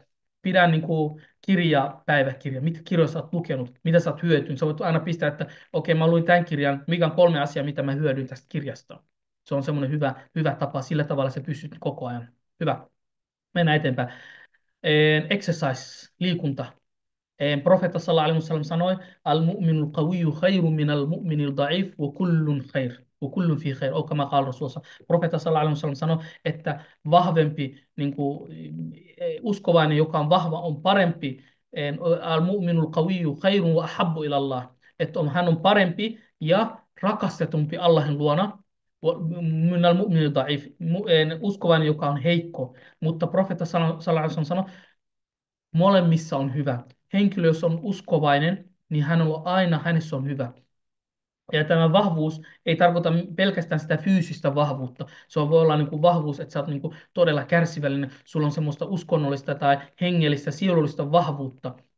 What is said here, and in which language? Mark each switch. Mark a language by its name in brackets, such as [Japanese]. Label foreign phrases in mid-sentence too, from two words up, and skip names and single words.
[Finnish] Pidä niin kuin päiväkirja, mitä kirjoja sä oot lukenut, mitä sä oot hyötynyt. Sä voit aina pistää, että okei, mä luin tämän kirjan, mikä on 3 asiaa, mitä mä hyödyn tästä kirjasta. Se on semmoinen hyvä tapa, sillä tavalla sä pystyt koko ajan. Hyvä, mennään eteenpäin. Exercise, liikunta. [Arabic] Profeetta صلى الله عليه وسلم sanoi, المؤمن القوي خير من المؤمن الضعيف وكل خير. وكل في خير. كما قال رسول الله. [Finnish] Profeetta [Arabic] صلى الله عليه وسلم [Finnish] sanoi, että vahvempi niin kuin, uskovainen, joka on vahva, on parempi. [Arabic] المؤمن القوي خير وأحب إلى الله. [Finnish] Että hän on parempi ja rakastetumpi Allahin luona. [Arabic] من المؤمن الضعيف. [Finnish] Uskovainen, joka on heikko. Mutta profeetta [Arabic] صلى الله عليه وسلم [Finnish] sanoi, molemmissa on hyvä. Henkilö, jos on uskovainen, niin hän on aina, hänessä on hyvä. Ja tämä vahvuus ei tarkoita pelkästään sitä fyysistä vahvuutta. Se voi olla niin kuin vahvuus, että sä oot niin kuin todella kärsivällinen. Sulla on semmoista uskonnollista tai hengellistä, sielullista vahvuutta.